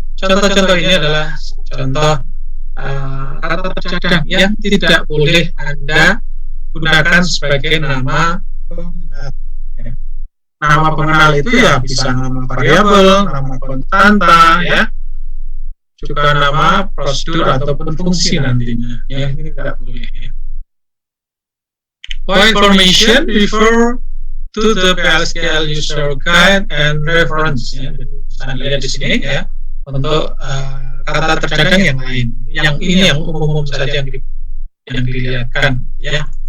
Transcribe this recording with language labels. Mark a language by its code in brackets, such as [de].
[id] Contoh-contoh ini adalah contoh kata tercadang yang tidak boleh Anda gunakan sebagai nama pengenal, ya. Nama pengenal itu ya bisa nama variabel, nama konstanta, ya, juga nama prosedur ataupun fungsi nantinya, ya. Ini tidak boleh, ya. [en] For information, refer to the PLSQL user guide and reference, ya. [id] Saya lihat di sini, ya, untuk kata tercadang yang lain. Yang ini yang umum saja yang dilihatkan, ya.